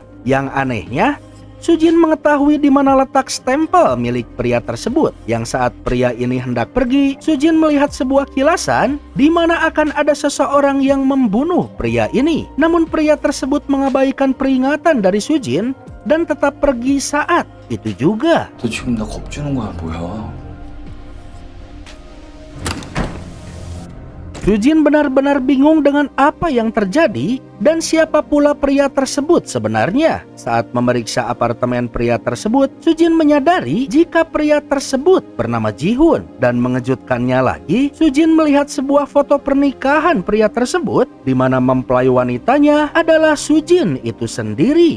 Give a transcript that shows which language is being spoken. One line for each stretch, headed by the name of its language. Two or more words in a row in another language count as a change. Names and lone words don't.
Indonesian: Yang anehnya, Sujin mengetahui di mana letak stempel milik pria tersebut. Yang saat pria ini hendak pergi, Sujin melihat sebuah kilasan di mana akan ada seseorang yang membunuh pria ini. Namun pria tersebut mengabaikan peringatan dari Sujin dan tetap pergi saat itu juga.
Korean: 너 지금 나 겁주는 거야 뭐야?
Indonesian: Sujin benar-benar bingung dengan apa yang terjadi dan siapa pula pria tersebut sebenarnya. Saat memeriksa apartemen pria tersebut, Sujin menyadari jika pria tersebut bernama Ji-hun. Dan mengejutkannya lagi, Sujin melihat sebuah foto pernikahan pria tersebut di mana mempelai wanitanya adalah Sujin itu sendiri.